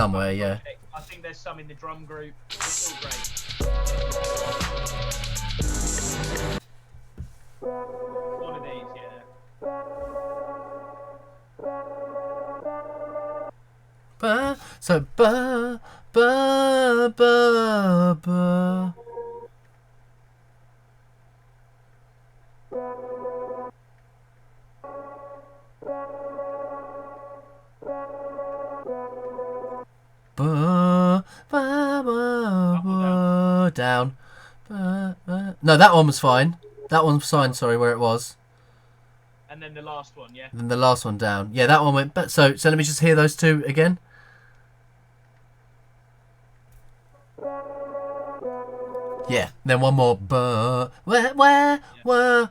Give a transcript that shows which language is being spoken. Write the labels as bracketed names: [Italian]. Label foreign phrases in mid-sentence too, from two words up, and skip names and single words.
[English] somewhere, the yeah. project. I think there's some in the drum group. It's all great. One of these, yeah. So ba ba ba ba. Ba, ba, ba, ba, down. Ba, ba. No, that one was fine. That one was fine. Sorry, where it was. And then the last one, yeah. And then the last one down. Yeah, that one went. But so let me just hear those two again. Yeah. Then one more. Ba, where, where.